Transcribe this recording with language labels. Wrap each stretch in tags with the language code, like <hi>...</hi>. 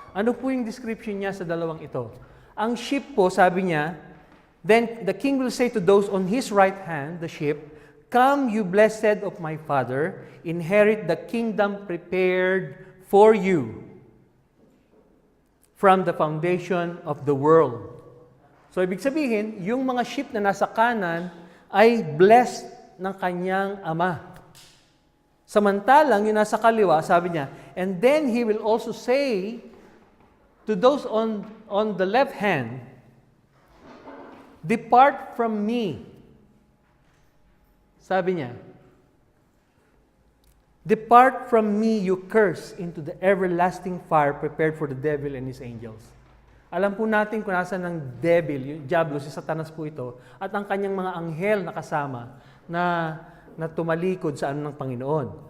<tl>Ano po yung description niya sa dalawang ito? Ang sheep po, sabi niya,</tl> <en>then the king will say to those on his right hand, the sheep, come, you blessed of my Father, inherit the kingdom prepared for you from the foundation of the world.</en> <tl>So, ibig sabihin, yung mga sheep na nasa kanan ay blessed ng kanyang ama. Samantalang yung nasa kaliwa, sabi niya,</tl> <en>and then he will also say to those on the left hand, depart from me.</en> <tl>Sabi niya,</tl> <en>depart from me, you curse, into the everlasting fire prepared for the devil and his angels.</en> <tl>Alam po natin kung nasa ng devil, yung diablo, si Satanas po ito, at ang kanyang mga anghel na kasama na tumalikod sa ano ng Panginoon.</tl>